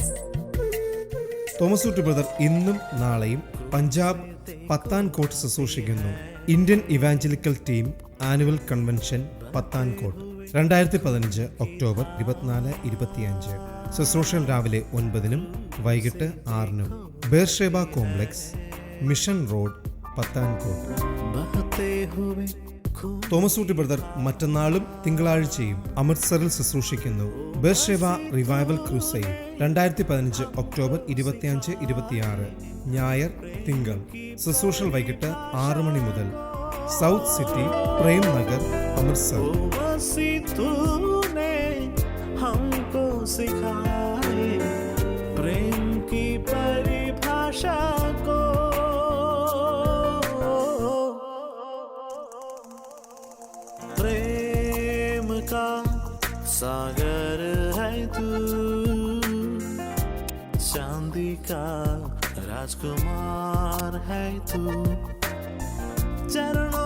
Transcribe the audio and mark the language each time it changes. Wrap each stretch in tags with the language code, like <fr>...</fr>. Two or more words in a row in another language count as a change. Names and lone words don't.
<ml>തോമസ് ഊട്ടി ബ്രദർ ഇന്നും നാളെയും പഞ്ചാബ് പത്താൻകോട്ട് ശുശ്രൂഷിക്കുന്നു. ഇന്ത്യൻ ഇവാഞ്ചലിക്കൽ ടീം ആനുവൽ കൺവെൻഷൻ പത്താൻകോട്ട് 2015 ഒക്ടോബർ 24-25. ശുശ്രൂഷൻ രാവിലെ 9-നും വൈകിട്ട് 6-നും. ബേർഷേബ കോംപ്ലക്സ്, മിഷൻ റോഡ്, പത്താൻകോട്ട്.</ml> <hi>बहते हुए</hi> <ml>തോമസ് ഊട്ടി ബ്രദർ മറ്റന്നാളും തിങ്കളാഴ്ചയും അമൃത്സറിൽ ശുശ്രൂഷിക്കുന്നു. ബേർഷേബ റിവൈവൽ ക്രൂസൈഡ് 2015 ഒക്ടോബർ 25-26. ഞായർ, തിങ്കൾ. ശുശ്രൂഷകൾ വൈകിട്ട് 6 മണി മുതൽ. സൗത്ത് സിറ്റി, പ്രേം നഗർ, അമൃത്സർ.</ml> <hi>मसी तूने हमको सिखाए प्रेम की परिभाषा को, प्रेम का सागर है तू, चांदी का राजकुमार है तू, चरण</hi>